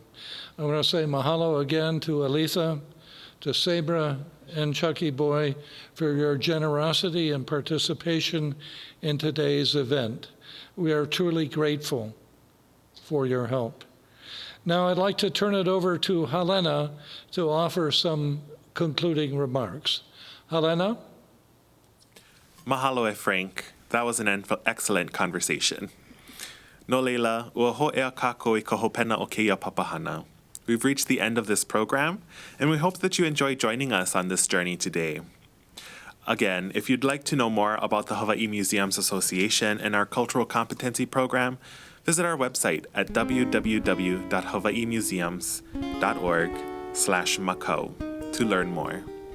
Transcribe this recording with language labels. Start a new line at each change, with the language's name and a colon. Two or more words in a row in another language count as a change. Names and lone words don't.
English: I want to say mahalo again to Aletha, to Sabra, and Chucky Boy for your generosity and participation in today's event. We are truly grateful for your help. Now I'd like to turn it over to Helena to offer some concluding remarks. Helena?
Hawaiian: Mahalo e Frank.
English: That was an excellent conversation.
Hawaiian: No leila, ua ho'ea kākou I ka hopena o keia papahana.
English: We've reached the end of this program, and we hope that you enjoy joining us on this journey today. Again, if you'd like to know more about the Hawaii Museums Association and our Cultural Competency Program, visit our website at www.hawaiimuseums.org/Mākau to learn more.